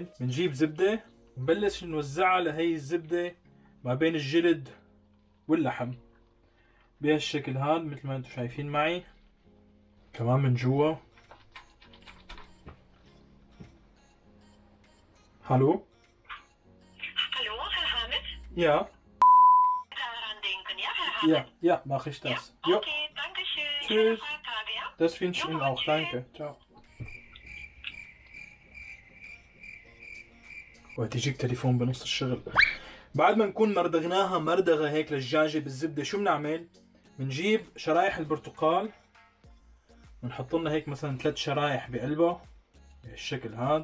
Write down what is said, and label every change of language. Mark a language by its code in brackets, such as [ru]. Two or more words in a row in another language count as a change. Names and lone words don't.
[ar] بنجيب زبدة ونبلش نوزعها لهي الزبدة ما بين الجلد واللحم بهالشكل هاد مثل ما انتم شايفين معي. كمان من جوا. الو [de] Hallo, Herr Hamid? Ja, Daran denken, ja, Herr Hamid? ja, mache ich Ja? das. Ja, Okay, danke schön. Tschüss. Schöne Feiertage, ja? das wünsche ich Jo, Ihnen auch. tschüss. Danke. Ciao. [ar] وهتيجيك تليفون بنص الشغل. بعد ما نكون مردغناها مردغة هيك للدجاجة بالزبدة شو بنعمل؟ بنجيب شرايح البرتقال بنحط لنا هيك مثلا 3 شرايح بقلبها بهالشكل هاد.